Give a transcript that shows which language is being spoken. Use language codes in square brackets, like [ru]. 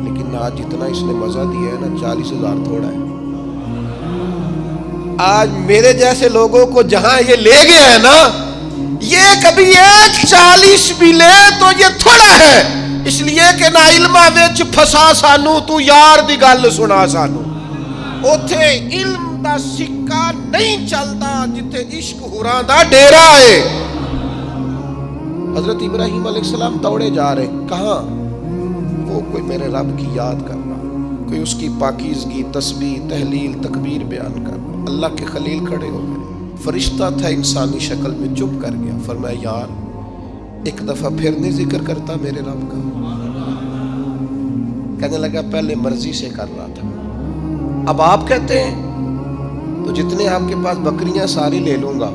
[ur] ورنہ آج جتنا اس نے مزہ دیا ہے نا 40,000 تھوڑا ہے. آج میرے جیسے لوگوں کو جہاں یہ لے گیا ہے نا, یہ کبھی 1:40 بھی لے تو یہ تھوڑا ہے, اس لیے کہ [pa] نہ علماں وچ پھسا سانو, تو یار دی گل سنا سانو. اوتھے علم دا سکہ نہیں چلتا جتھے عشق ہوراں دا ڈیرا ہے. [ur] حضرت ابراہیم علیہ السلام دوڑے جا رہے, کہاں؟ وہ کوئی میرے رب کی یاد کر رہا, کوئی اس کی پاکیزگی, تسبیح, تحلیل, تکبیر بیان کر رہا. اللہ کے خلیل کھڑے ہو گئے, فرشتہ تھا انسانی شکل میں, چپ کر گیا. فرمایا یار ایک دفعہ پھر نہیں ذکر کرتا میرے رب کا؟ کہنے لگا پہلے مرضی سے کر رہا تھا, اب آپ کہتے ہیں تو جتنے آپ کے پاس بکریاں ساری لے لوں گا.